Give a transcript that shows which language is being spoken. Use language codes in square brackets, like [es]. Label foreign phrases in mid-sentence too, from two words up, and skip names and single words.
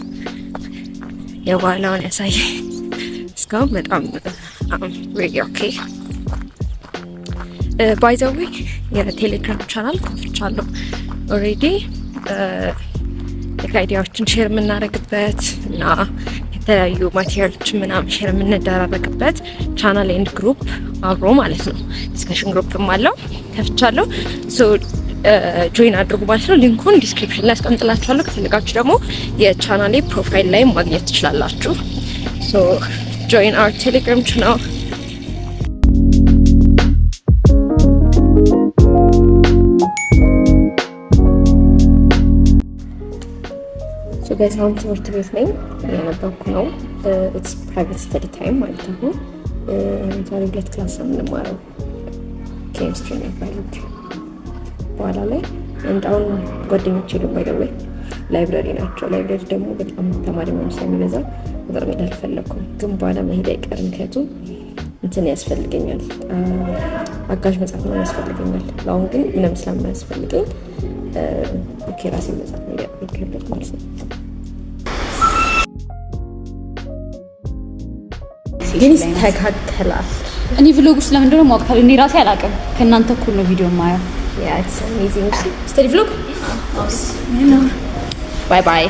[am] የዋናውን ያሳይ እስካሁን በጣም [en] we're okay. by the way [am] የቴሌግራም ቻናል ከፍቻለሁ already አይዲያዎችን ሼር የምናደርግበት እና የተለያዩ ማቴሪያሎችን ምናምን ሼር የምንደራረግበት [en] channel and group [am] አብሮ ማለት ነው። [en] discussion group [am] አለው ከፍቻለሁ። ጆይን አድርጉ ማለት ነው። ሊንኩን ዲስክሪፕሽን ላይ አስቀምጥላችኋለሁ። ከፈለጋችሁ ደግሞ የቻናሌ ፕሮፋይል ላይ ማግኘት ትችላላችሁ። [en] join our Telegram channel. [am] guys አሁን ትምህርት ቤት ነኝ ያነበብኩ ነው። [en] it's private study time [am] ማለት ነው። ዛሬ ሁለት ክላስ ነው የምንማረው ኬሚስትሪ እና ባዮሎጂ በኋላ ላይ አሁን ጓደኞቼ ደግሞ ባይደወይ ላይብራሪ ናቸው። ላይብራሪ ደግሞ በጣም ተማሪ ነው ስለሚበዛ በጣም አልፈለኩም፣ ግን በኋላ መሄድ አይቀርም። ምክንያቱም እንትን ያስፈልገኛል፣ አጋዥ መጽሐፍ ነው ያስፈልገኛል። አሁን ግን ምንም ስለማያስፈልገኝ ራሴ መጽሐፍ ነው ያደርጋለሁ ማለት ነው። ግን ይስተካከላል። እኔ ቪሎግ ውስጥ ለምንድነው ማውቃት እኔ ራሴ አላውቅም። ከእናንተ እኩል ነው ቪዲዮ ማየው። [en] Yeah, it's amazing. Steady vlog? Bye bye.